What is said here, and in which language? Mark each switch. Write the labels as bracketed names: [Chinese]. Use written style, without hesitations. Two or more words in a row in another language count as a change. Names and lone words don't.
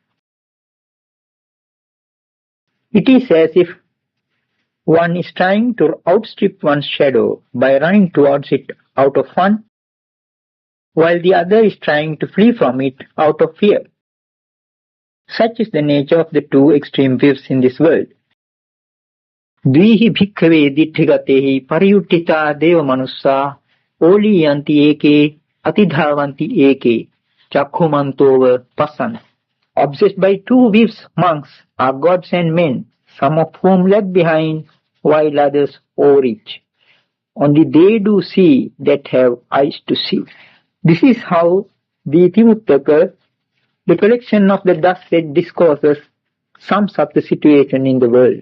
[English] It is as if one is trying to outstrip one's shadow by running towards it out of fun, while the other is trying to flee from it out of fear. Such is the nature of the two extreme views in this world. [Pali] Dvihi bhikkhave ditthhigatehi pariyuttita deva manussa oliyanti eke atidhavanti eke chakhumantova pasan. [English] Obsessed by two views, monks are gods and men, some of whom lag behind while others overreach. Only they do see that have eyes to see. This is how the Itivuttaka, the collection of the thus said discourses, sums up the situation in the world.